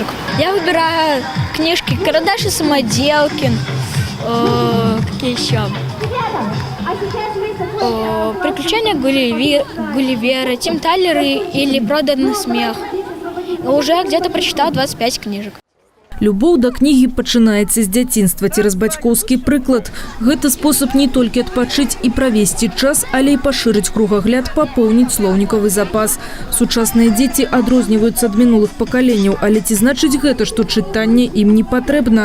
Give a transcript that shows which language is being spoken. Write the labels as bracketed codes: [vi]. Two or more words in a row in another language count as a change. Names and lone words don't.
[ru] Я выбираю книжки «Карандаш и самоделкин», какие еще? «Приключения Гулливера», «Тим Талер» или «Проданный смех». Уже где-то прочитал 25 книжек. [be] Любоў да кнігі пачынаецца з дзяцінства цераз бацькоўскі прыклад. Гэта спосаб не толькі адпачыць і правесці час, але і пашырыць кругагляд, папоўніць слоўнікавы запас. Сучасныя дзеці адрозніваюцца ад мінулых пакаленняў, але ці значыць гэта, што чытанне ім не патрэбна?